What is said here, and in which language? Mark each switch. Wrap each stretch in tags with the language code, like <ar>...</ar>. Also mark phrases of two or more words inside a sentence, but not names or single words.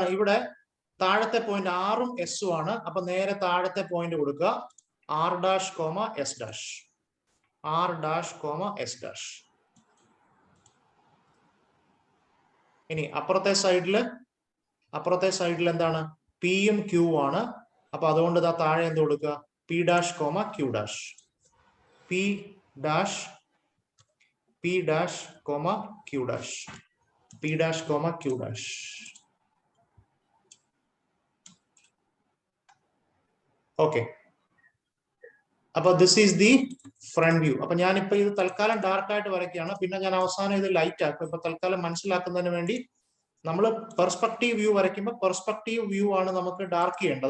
<ml>ഇവിടെ താഴത്തെ പോയിന്റ് ആറും എസും ആണ്. അപ്പൊ നേരെ താഴത്തെ പോയിന്റ് കൊടുക്കുക R', S'.</ml> <en>R', S'.</en> <ml>ഇനി അപ്പുറത്തെ സൈഡിൽ എന്താണ്? പിയും ക്യൂ ആണ്. അപ്പൊ അതുകൊണ്ട് താഴെ എന്ത് കൊടുക്കുക?</ml> <en>P', Q'. P', P dash comma Q dash. P dash comma Q dash. Okay. അപ്പൊ this is the front view.</en> <ml>അപ്പൊ ഞാനിപ്പോ ഇത് തൽക്കാലം ഡാർക്ക് ആയിട്ട് വരയ്ക്കുകയാണ്. പിന്നെ ഞാൻ അവസാനം ഇത് ലൈറ്റ് ആക്കും. ഇപ്പൊ തൽക്കാലം മനസ്സിലാക്കുന്നതിന് വേണ്ടി നമ്മൾ</ml> <en>perspective view</en> <ml>വരയ്ക്കുമ്പോൾ</ml> <en>perspective view</en> <ml>ആണ് നമുക്ക് ഡാർക്ക് ചെയ്യേണ്ടത്.</ml>